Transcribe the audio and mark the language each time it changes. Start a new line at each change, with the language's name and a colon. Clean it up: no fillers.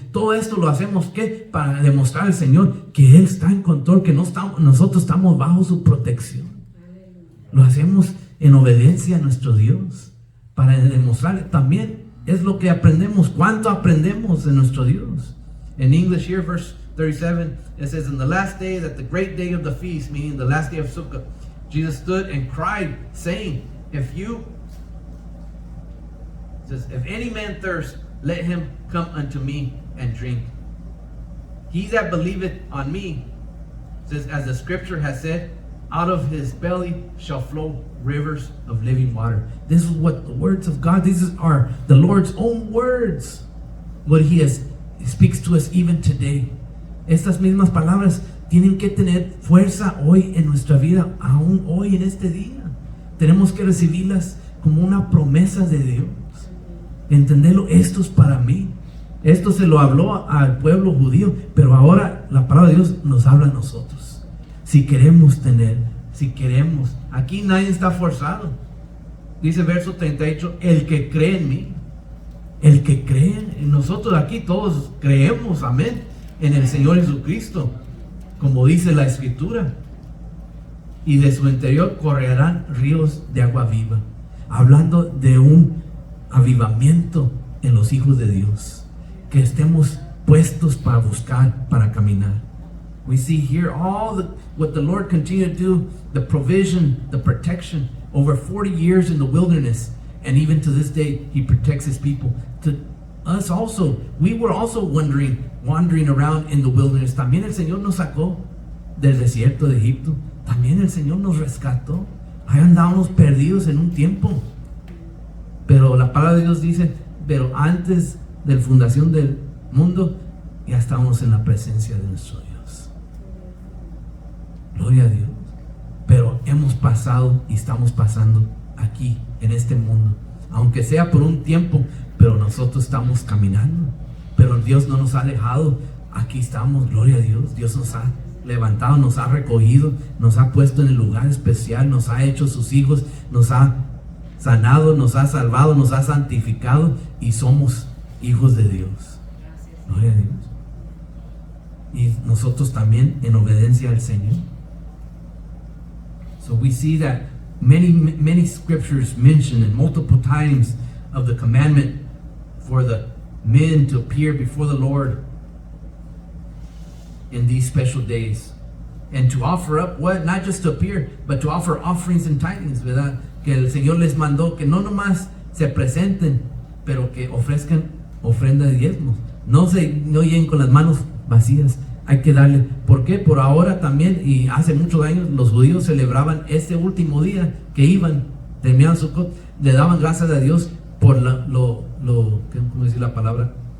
Spanish: Todo esto lo hacemos ¿qué? Para demostrar al Señor que Él está en control, que nosotros estamos bajo su protección. Lo hacemos en obediencia a nuestro Dios, para demostrarle también. Es lo que aprendemos. ¿Cuánto aprendemos de nuestro Dios?
English: In English here, verse 37, it says, in the last day, that the great day of the feast, meaning the last day of Sukkot, Jesus stood and cried, saying, if any man thirst, let him come unto me and drink. He that believeth on me, says, as the scripture has said, out of his belly shall flow rivers of living water. This is what the words of God, these are the Lord's own words, what He speaks to us even today.
Spanish: Estas mismas palabras tienen que tener fuerza hoy en nuestra vida, aún hoy en este día. Tenemos que recibirlas como una promesa de Dios. Entenderlo, esto es para mí. Esto se lo habló al pueblo judío, pero ahora la palabra de Dios nos habla a nosotros. Si queremos tener, si queremos, aquí nadie está forzado. Dice verso 38, el que cree en mí, el que cree en nosotros, aquí todos creemos, amén, en el Señor Jesucristo, como dice la Escritura, y de su interior correrán ríos de agua viva, hablando de un avivamiento en los hijos de Dios, que estemos puestos para buscar, para caminar.
English: We see here what the Lord continued to do, the provision, the protection, over 40 years in the wilderness, and even to this day, He protects His people. To us also, we were also wandering around in the wilderness.
Spanish: También el Señor nos sacó del desierto de Egipto. También el Señor nos rescató. Ahí andábamos perdidos en un tiempo. Pero la palabra de Dios dice, pero antes de la fundación del mundo, ya estábamos en la presencia de nuestro Dios. Gloria a Dios. Pero hemos pasado y estamos pasando aquí, en este mundo. Aunque sea por un tiempo, pero pero nosotros estamos caminando. Pero Dios no nos ha dejado. Aquí estamos, gloria a Dios. Dios nos ha levantado, nos ha recogido, nos ha puesto en el lugar especial, nos ha hecho sus hijos, nos ha sanado, nos ha salvado, nos ha santificado y somos hijos de Dios. Gloria a Dios. Y nosotros también en obediencia al Señor.
English: So we see that many scriptures mention in multiple times of the commandment for the men to appear before the Lord in these special days and to offer up what, not just to appear, but to offer offerings and tithings, ¿verdad?
Spanish: Que el Señor les mandó que no nomás se presenten, pero que ofrezcan ofrenda de diezmos. No lleguen con las manos vacías. Hay que darle. ¿Por qué? Por ahora también, y hace muchos años, los judíos celebraban este último día que iban, terminaban Sukkot, le daban gracias a Dios por ¿cómo decir la palabra?